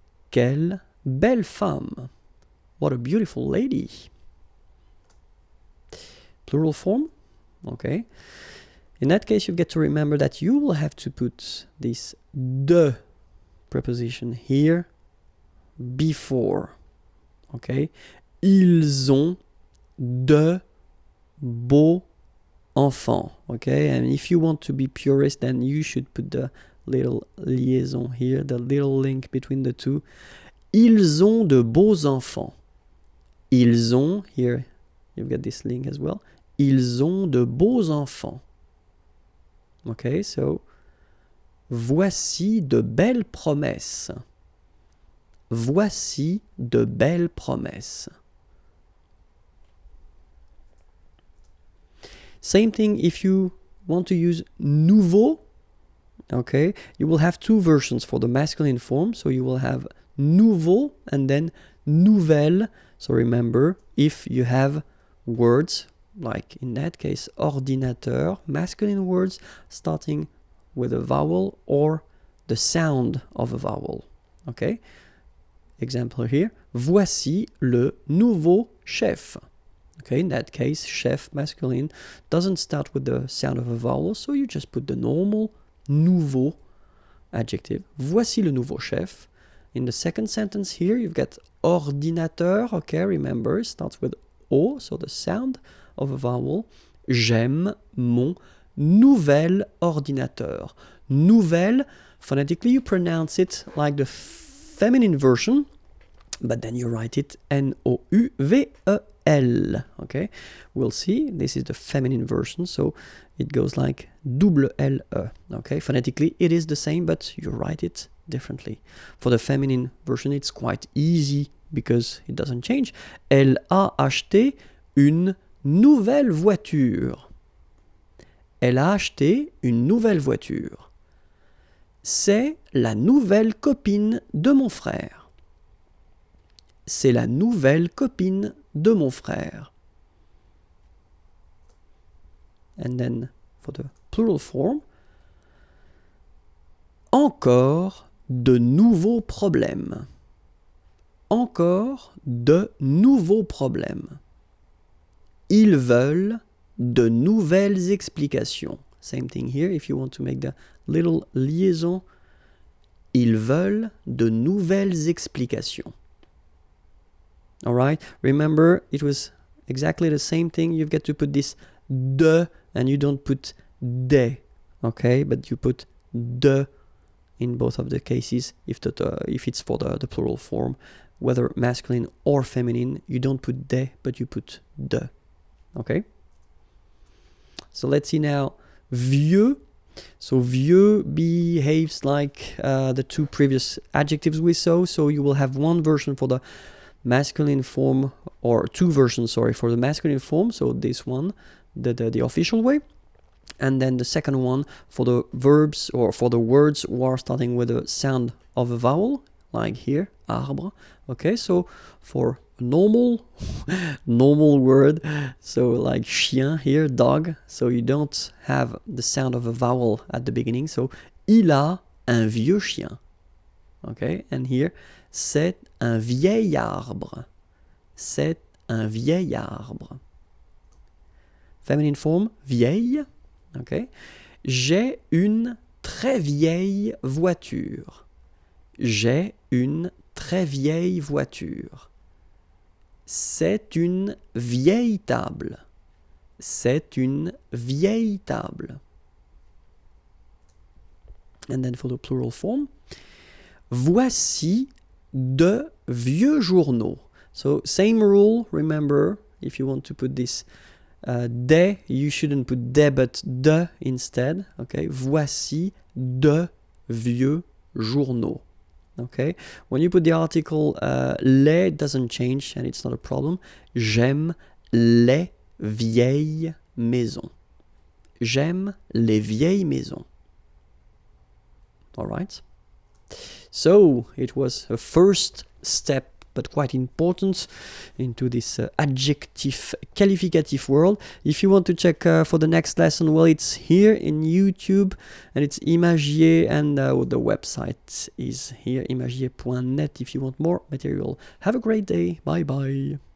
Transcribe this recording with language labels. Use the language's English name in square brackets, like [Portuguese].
[French] Quelle belle femme. [English] What a beautiful lady. Plural form. Okay. In that case, you get to remember that you will have to put this de preposition here before. Okay. [French] Ils ont de beaux enfants. [English] Okay. And if you want to be purist, then you should put the little liaison here, the little link between the two. [French] Ils ont de beaux enfants. Ils ont, [English] here you've got this link as well. [French] Ils ont de beaux enfants. [English] Okay, so [French] voici de belles promesses. Voici de belles promesses. [English] Same thing if you want to use nouveau. Okay, you will have two versions for the masculine form. So you will have nouveau and then nouvelle. So remember, if you have words, like in that case, ordinateur, masculine words starting with a vowel or the sound of a vowel. Okay? Example here, [French] voici le nouveau chef. [English] Okay, in that case, chef, masculine, doesn't start with the sound of a vowel, so you just put the normal nouveau adjective. [French] Voici le nouveau chef. [English] In the second sentence here, you've got ordinateur. Okay, remember, it starts with O, so the sound of a vowel. [French] J'aime mon nouvel ordinateur. [English] Nouvelle, phonetically you pronounce it like the feminine version, but then you write it N-O-U-V-E-L. Okay, we'll see. This is the feminine version, so it goes like double L-E. Okay, phonetically it is the same, but you write it differently. For the feminine version, it's quite easy because it doesn't change. [French] Elle a acheté une nouvelle voiture. Elle a acheté une nouvelle voiture. C'est la nouvelle copine de mon frère. C'est la nouvelle copine de mon frère. [English] And then for the plural form, [French] encore de nouveaux problèmes. Encore de nouveaux problèmes. Ils veulent de nouvelles explications. [English] Same thing here, if you want to make the little liaison. [French] Ils veulent de nouvelles explications. [English] Alright, remember, it was exactly the same thing. You've got to put this de, and you don't put des. Okay, but you put de in both of the cases. If it's for the plural form, whether masculine or feminine, you don't put des, but you put de. Okay? So let's see now vieux. So vieux behaves like the two previous adjectives we saw. So you will have one version for the masculine form, or two versions, sorry, for the masculine form. So this one, the official way. And then the second one for the verbs, or for the words who are starting with the sound of a vowel, like here, arbre. Okay, so for normal word, so like chien here, dog, so you don't have the sound of a vowel at the beginning. [French] So il a un vieux chien. [English] Okay, and here, [French] c'est un vieil arbre. C'est un vieil arbre. [English] Feminine form, [French] vieille. Okay. J'ai une très vieille voiture. J'ai une très vieille voiture. C'est une vieille table. C'est une vieille table. [English] And then for the plural form, [French] voici de vieux journaux. [English] So same rule, remember, if you want to put this des, you shouldn't put des but de instead. [French] Okay, voici de vieux journaux. [English] Okay, when you put the article les, it doesn't change and it's not a problem. [French] J'aime les vieilles maisons. J'aime les vieilles maisons. [English] All right. So it was a first step, but quite important, into this adjective qualificative world. If you want to check for the next lesson, well, it's here in YouTube, and it's Imagier, and the website is here, imagier.net, if you want more material. Have a great day. Bye bye.